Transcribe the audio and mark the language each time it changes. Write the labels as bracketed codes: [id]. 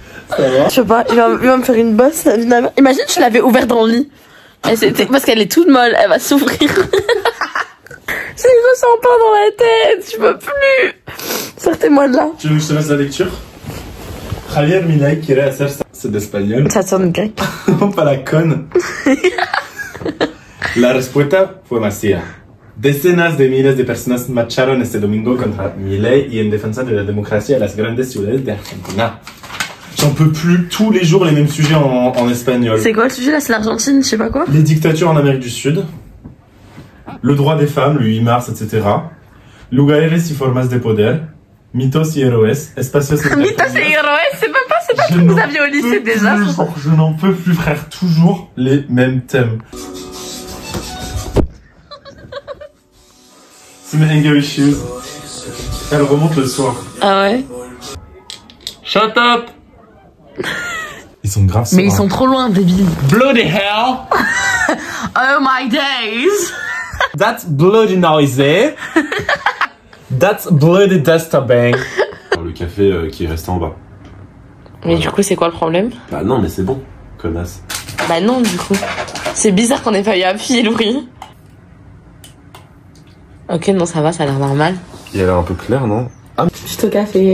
[fr] Ça va? Je sais pas, il va me faire une bosse. Imagine, je l'avais ouverte dans le lit. Parce qu'elle est toute molle, elle va s'ouvrir. J'ai le ressens pas dans la tête, je peux plus. Sortez-moi de là. Tu veux que je te fasse la lecture? [es] Javier Milei quiere hacerse... [fr] C'est d'espagnol. Ça sonne grec. Pas la conne. [es] La respuesta fue masiva. Decenas de miles de personas marcharon este domingo contra Milei y en defensa de la democracia en las grandes ciudades de Argentina. [fr] J'en peux plus, tous les jours les mêmes sujets en espagnol. C'est quoi le sujet là? C'est l'Argentine, je sais pas quoi. Les dictatures en Amérique du Sud, le droit des femmes, le 8 mars, etc. [es] Lugares y formas de poder, mitos y héroes, espacios y... [fr] Mitos et héroes, c'est pas ce que vous aviez au lycée déjà. Je n'en peux plus, frère, toujours les mêmes thèmes. C'est mes [en] anger issues. [fr] Elle remonte le soir. Ah ouais? [en] Shut up! [fr] Ils sont grave Mais ils sont trop loin, débile. [en] Bloody hell! Oh my days! That's bloody noisy. That's bloody disturbing. [fr] Le café qui est resté en bas. Mais du coup, c'est quoi le problème? Bah non, mais c'est bon, connasse. Bah non, du coup. C'est bizarre qu'on ait pas eu à appuyer Laurie. Ok, non, ça va, ça a l'air normal. Il a l'air un peu clair, non? Ah, Tuto café.